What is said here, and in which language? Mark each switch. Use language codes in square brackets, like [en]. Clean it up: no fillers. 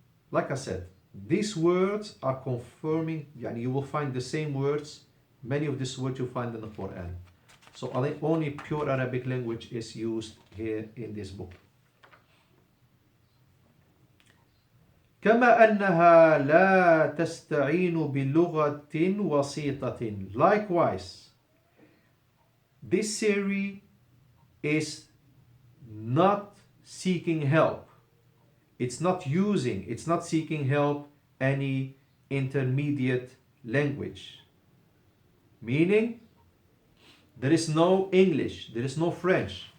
[en] Like I said, these words are confirming, you will find the same words, many of these words you find in the Quran. So only pure Arabic language is used here in this book. [ar] كما أنها لا تستعين بلغة وسيطة. [en] Likewise, this series is not seeking help. It's not seeking help any intermediate language. Meaning, there is no English, there is no French.